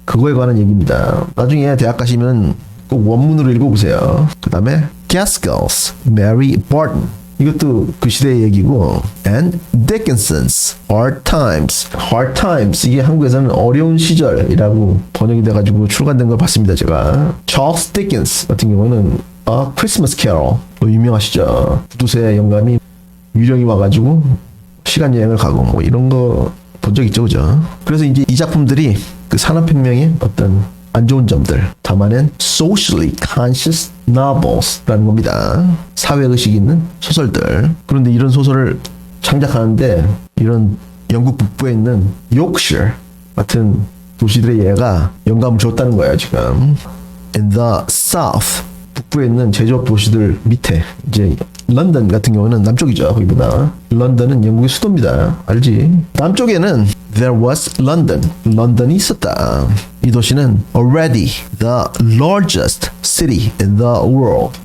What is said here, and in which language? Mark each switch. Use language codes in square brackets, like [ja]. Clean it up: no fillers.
[ko] 그거에 관한 얘기입니다. 나중에 대학 가시면 꼭 원문으로 읽어보세요. 그 다음에 Gaskell's Mary Barton 이것도 그 시대의 얘기고 and Dickinson's Hard Times 이게 한국에서는 어려운 시절이라고 번역이 돼가지고 출간된 걸 봤습니다. 제가 Charles Dickens 같은 경우는 A Christmas Carol 유명하시죠. 구두쇠 영감이 유령이 와가지고 시간 여행을 가고 뭐 이런 거 본 적 있죠. 그죠? 그래서 이제 이 작품들이 그 산업혁명의 어떤 안 좋은 점들 담아낸 socially conscious novels라는 겁니다. 사회의식 있는 소설들. 그런데 이런 소설을 창작하는데 이런 영국 북부에 있는 요크셔 같은 도시들의 예가 영감을 줬다는 거예요. 지금 in the south 북부에 있는 제조업 도시들 밑에 이제 런던 같은 경우는 남쪽이죠. 거기보다 런던은 영국의 수도입니다. 알지? 남쪽에는 [en] there was London. [ko] 런던이 있었다. 이 도시는 [en] already the largest city in the world.